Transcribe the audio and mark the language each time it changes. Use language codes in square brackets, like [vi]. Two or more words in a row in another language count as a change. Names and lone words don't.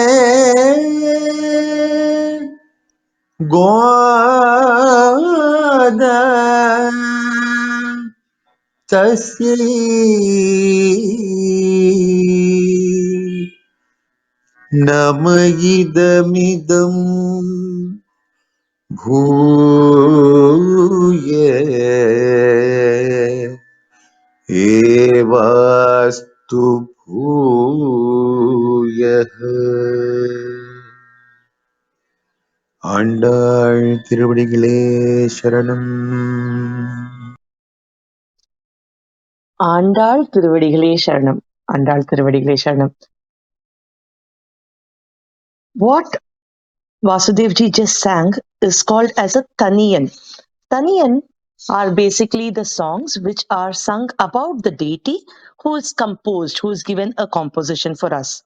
[sa] गोदा तस्यै नम इदमिदम् भूय एवास्तु भूयः. [ta] ஆண்டாள் திருவடிகளே சரணம். ஆண்டாள் திருவடிகளே சரணம். ஆண்டாள் திருவடிகளே சரணம். [en] What Vasudevji just sang is called as a Taniyan. Taniyan are basically the songs which are sung about the deity who is composed, who is given a composition for us.